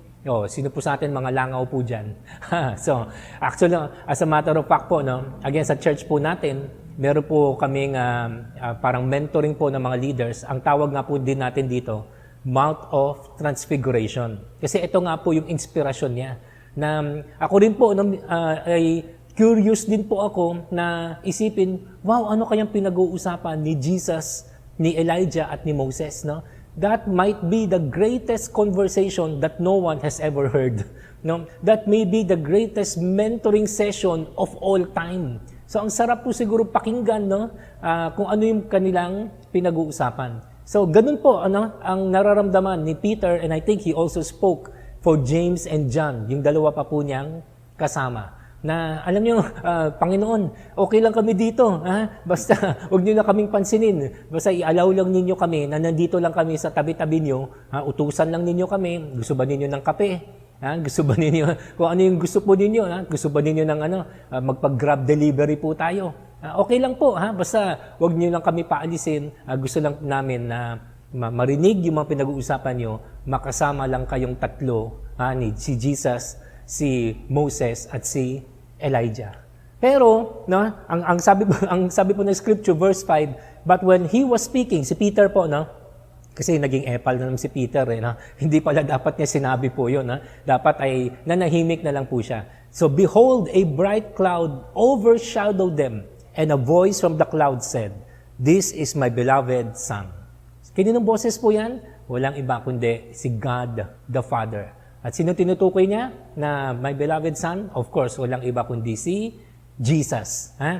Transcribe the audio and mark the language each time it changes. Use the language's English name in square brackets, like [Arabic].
[Filipino] O, sino po sa atin mga langaw po dyan? [English] So, actually, as a matter of fact po, no? [Filipino] Again, sa church po natin, meron po kaming parang mentoring po ng mga leaders. Ang tawag nga po din natin dito, Mount of Transfiguration. Kasi ito nga po yung inspirasyon niya. Na ako rin po ay curious din po ako na isipin, wow, ano kayang pinag-uusapan ni Jesus, ni Elijah at ni Moses, no? [English] That might be the greatest conversation that no one has ever heard. No? That may be the greatest mentoring session of all time. [Filipino] So ang sarap po siguro pakinggan, no? Kung ano yung kanilang pinag-uusapan. So, ganun po ang nararamdaman ni Peter, [English] and I think he also spoke for James and John, [Filipino] yung dalawa pa po niyang kasama. Na, alam niyo, Panginoon, okay lang kami dito. Ha? Basta, huwag niyo na kaming pansinin. Basta i-allow lang ninyo kami na nandito lang kami sa tabi-tabi niyo. Ha? Utusan lang ninyo kami. Gusto ba ninyo ng kape? Ha? Gusto ba ninyo, kung ano yung gusto po ninyo? Ha? Gusto ba ninyo ng magpag-grab delivery po tayo? Okay lang po, ha? Basta wag niyo lang kami paalisin. Gusto lang namin na marinig yung mga pinag-uusapan niyo, makasama lang kayong tatlo, ni si Jesus, si Moses at si Elijah. Pero, no, ang sabi po ng scripture verse 5, [English] but when he was speaking, [Filipino] si Peter po, no, kasi naging epal na naman si Peter, no? Hindi pala dapat niya sinabi po yun. Dapat ay nanahimik na lang po siya. [English] So, behold, a bright cloud overshadowed them, and a voice from the cloud said, This is my beloved Son. [Filipino] Kaninong boses po yan? Walang iba kundi si God the Father. At sino tinutukoy niya na [English] my beloved Son? Of course, [Filipino] walang iba kundi si Jesus.